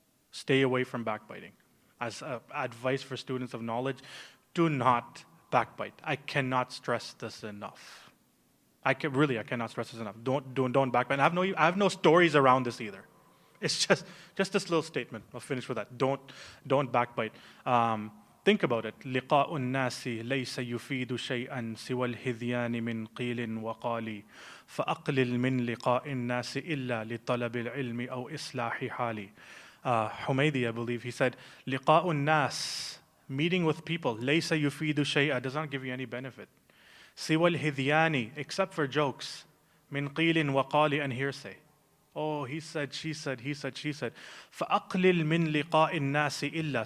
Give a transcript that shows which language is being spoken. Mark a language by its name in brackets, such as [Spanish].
[English] Stay away from backbiting. As advice for students of knowledge, do not backbite. I cannot stress this enough. I cannot stress this enough. Don't backbite. I have no stories around this either. It's just this little statement. I'll finish with that. Don't backbite. Think about it. [Arabic] لقاء الناس ليس يفيد شيئا سوى الهذيان من قيل وقال فأقلل من لقاء الناس إلا لطلب العلم أو إصلاح حالي. [English] Humaydi, I believe, he said, [Arabic] لقاء الناس, [English] meeting with people, [Arabic] ليس يفيد شيئا, [English] does not give you any benefit. [Arabic] سوى الهذيان, [English] except for jokes, [Arabic] من قيل وقال [English] and hearsay. Oh, he said, she said, he said, she said. [Arabic] فأقلل من لقاء الناس إلا.